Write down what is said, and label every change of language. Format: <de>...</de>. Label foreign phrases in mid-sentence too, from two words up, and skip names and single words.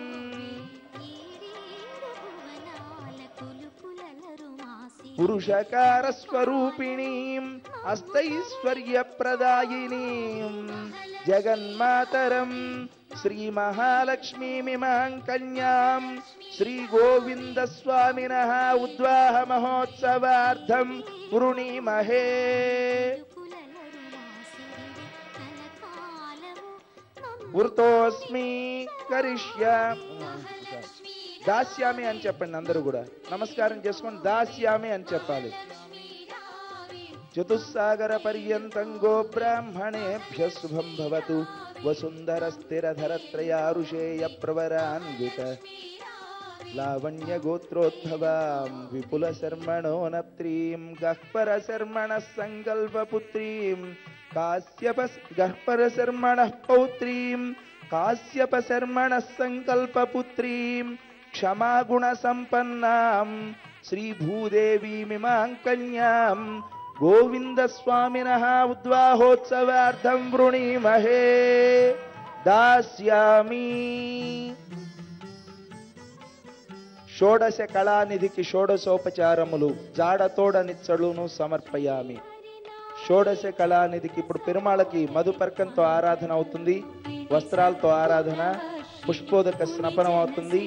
<sa>पुरुषकार स्वरूपिणीं अस्तैश्वर्य प्रदायिनीं जगन्मातरं श्री महालक्ष्मीमिमां कन्यां श्री गोविंद स्वामिनः उद्वाह महोत्सवार्थं वृणीमहे। वृतोस्मि करिष्यामि</sa> <te>దాస్యామి అని చెప్పండి అందరూ కూడా నమస్కారం చేసుకొని దాస్యామి అని చెప్పాలి।</te> <sa>చతుస్సాగర పర్యంతం గో బ్రాహ్మణేభ్యः శుభం భవతు। వసుంధర స్థిరధరత్రయారుషేయ ప్రవరాన్విత లావణ్య గోత్రోద్భవాం విపుల శర్మణో నప్త్రీం గహ్పర శర్మణः సంకల్పపుత్రీం కాశ్యప గహ్పర శర్మణः పౌత్రీం కాశ్యప శర్మణः సంకల్పపుత్రీం क्षमा गुण संपन्नां श्री भूदेवीमिमां कन्यां गोविंद स्वामिनः उद्वाहोत्सवार्थं वृणीमहे। दास्यामि।</sa> <te>షోడశ కళానిధికి షోడశోపచారములు జాడతోడ నిచ్చలును సమర్పయామి। షోడశ కళానిధికి ఇప్పుడు పెరుమాళకి మధుపర్కంతో ఆరాధన అవుతుంది, వస్త్రాలతో ఆరాధన, పుష్పోదక స్నపనం అవుతుంది।</te>